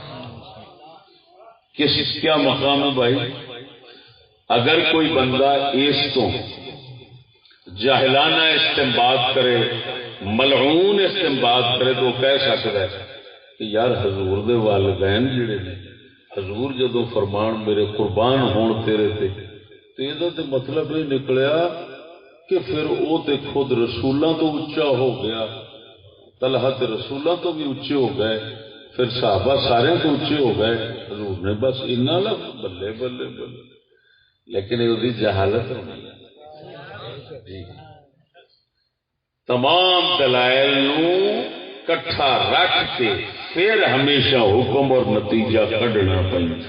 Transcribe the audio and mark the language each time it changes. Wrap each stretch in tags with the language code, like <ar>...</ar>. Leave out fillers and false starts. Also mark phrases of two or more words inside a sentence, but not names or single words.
<ur>کیا مقام ہے بھائی؟ اگر کوئی بندہ اس تو جاہلانہ استنباط کرے، ملعون استنباط کرے تو کہہ سکتا ہے کہ یار حضور</ur> <pa>دے والدین جڑے نے، حضور جدو فرمان میرے قربان ہون تیرے تے،</pa> <ur>تو یہ تو مطلب یہ نکلیا کہ پھر وہ تے خود رسولاں تو اچا ہو گیا، طلحہ تے رسولاں تو بھی اچے ہو گئے، پھر صحابہ سارے تو اچے ہو گئے، حضور نے بس اتنا لفظ بلے بلے بلے، لیکن یہ جہالت ہونی ہے۔</ur> <pa>تمام دلائل نو کٹھا رکھ کے پھر ہمیشہ حکم اور نتیجہ کڈنا پڑتا۔</pa>